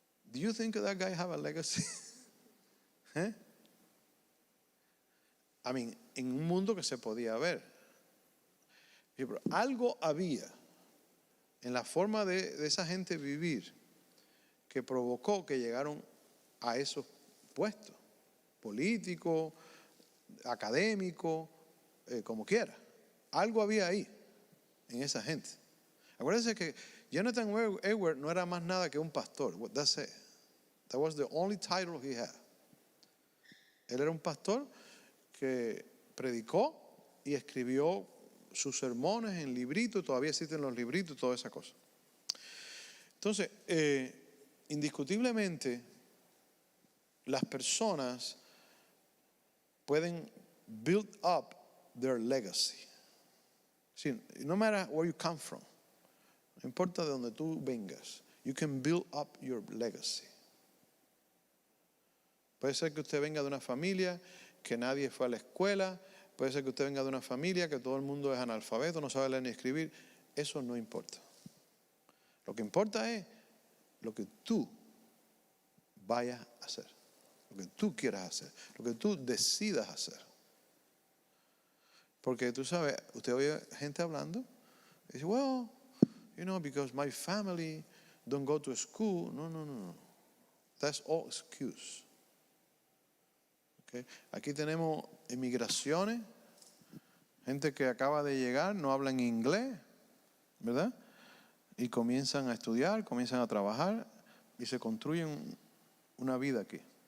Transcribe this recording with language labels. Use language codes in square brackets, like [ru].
[en] Do you think that guy have a legacy? ¿Eh? I mean, [es] en un mundo que se podía ver. Pero algo había en la forma de esa gente vivir que provocó que llegaron a esos puestos, políticos, académicos, como quiera. Algo había ahí, en esa gente. Acuérdense que Jonathan Edwards no era más nada que un pastor. [en] That's it. That was the only title he had. [es] Él era un pastor que predicó y escribió sus sermones en libritos, todavía existen los libritos, toda esa cosa. Entonces, indiscutiblemente, las personas pueden [en] build up their legacy. See, no matter where you come from, [es] no importa de donde tú vengas, [en] you can build up your legacy. [es] Puede ser que usted venga de una familia que nadie fue a la escuela, puede ser que usted venga de una familia que todo el mundo es analfabeto, no sabe leer ni escribir. Eso no importa. Lo que importa es lo que tú vayas a hacer, lo que tú quieras hacer, lo que tú decidas hacer. Porque tú sabes, usted oye gente hablando y dice, [en] well, because my family don't go to school. No. That's all excuse. Okay. [es] Aquí tenemos inmigraciones, gente que acaba de llegar, no hablan inglés, ¿verdad? Y comienzan a estudiar, comienzan a trabajar y se construyen una vida aquí.